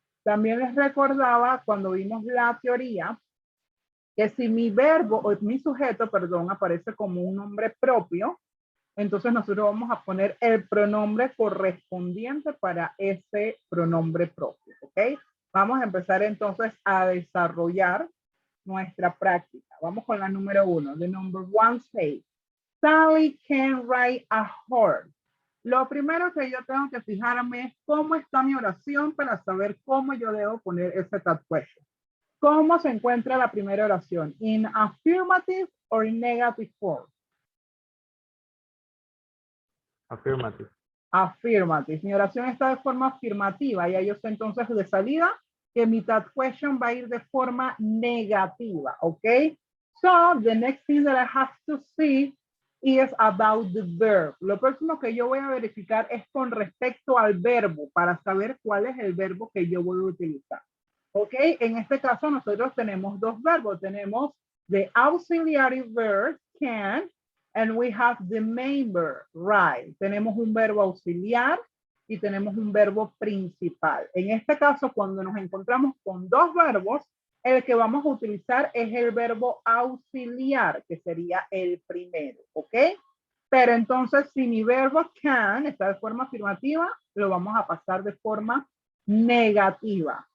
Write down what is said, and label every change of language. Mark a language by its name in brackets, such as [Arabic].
[Spanish] También les recordaba cuando vimos la teoría que si mi verbo o mi sujeto, perdón, aparece como un nombre propio, entonces nosotros vamos a poner el pronombre correspondiente para ese pronombre propio, ¿ok? Vamos a empezar entonces a desarrollar nuestra práctica. Vamos con la número 1. [English] The number 1 says, Sally can ride a horse. [Spanish] Lo primero que yo tengo que fijarme es cómo está mi oración para saber cómo yo debo poner ese TAT question. ¿Cómo se encuentra la primera oración? [English] ¿In affirmative or in negative form? Affirmative. Affirmative. [Spanish] Mi oración está de forma afirmativa. Ya yo sé entonces de salida que mi TAT question va a ir de forma negativa. ¿Ok? [English] So, the next thing that I have to see is about the verb. [Spanish] Lo próximo que yo voy a verificar es con respecto al verbo para saber cuál es el verbo que yo voy a utilizar. ¿Ok? En este caso nosotros tenemos dos verbos. Tenemos [English] the auxiliary verb, can, and we have the main verb, right. [Spanish] Tenemos un verbo auxiliar y tenemos un verbo principal. En este caso, cuando nos encontramos con dos verbos, el que vamos a utilizar es el verbo auxiliar, que sería el primero, ¿ok? Pero entonces, si mi verbo can está de forma afirmativa, lo vamos a pasar de forma negativa.